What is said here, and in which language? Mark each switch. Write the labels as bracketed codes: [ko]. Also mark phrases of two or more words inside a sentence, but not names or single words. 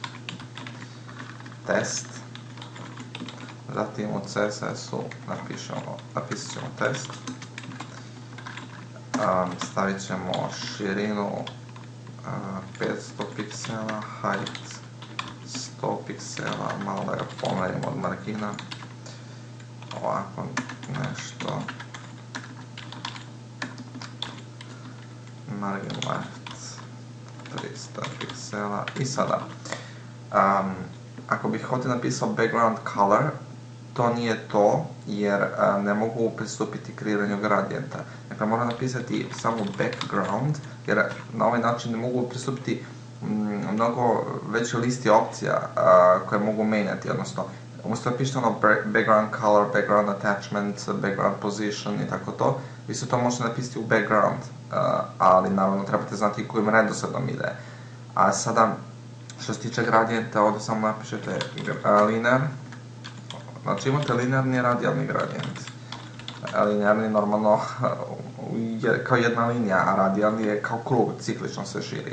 [bs] test, zatim u CSS-u napisat ćemo test, stavit ćemo širinu 500 piksela, height 100 piksela, malo da ga pomerimo od margina, ovako nešto, [en] margin left [bs] 300 piksela. I sada, ako bih ovdje napisao [en] background color, [bs] to nije to, jer ne mogu pristupiti kreiranju gradijenta. Dakle, moram napisati samo background, jer na ovaj način ne mogu pristupiti mnogo veće listi opcija koje mogu menjati, odnosno umjesto da pišete ono [en] background color, background attachment, background position [bs] i tako to, vi se to možete napisati u background, ali naravno trebate znati kojim redosledom ide. A sada, što se tiče gradijenta, ovdje samo napišete linear, znači imate linearni i radijalni gradijent. Linearni normalno je kao jedna linija, a radijalni je kao krug, ciklično se širi.